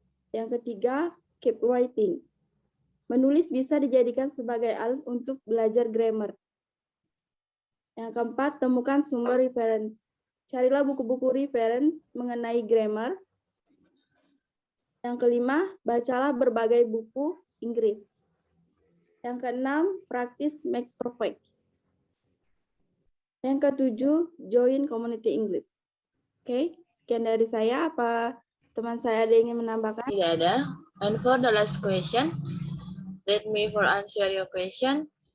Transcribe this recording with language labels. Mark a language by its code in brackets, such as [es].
[id] Yang ketiga, keep writing. Menulis bisa dijadikan sebagai alat untuk belajar grammar. Yang keempat, temukan sumber reference. Carilah buku-buku reference mengenai grammar. Yang kelima, bacalah berbagai buku Inggris. Yang keenam, practice make perfect. Yang ketujuh, join community English. Oke, sekian dari saya. Apa teman saya ada yang ingin menambahkan? Tidak ada. [en] And for the last question, let me for answer your question.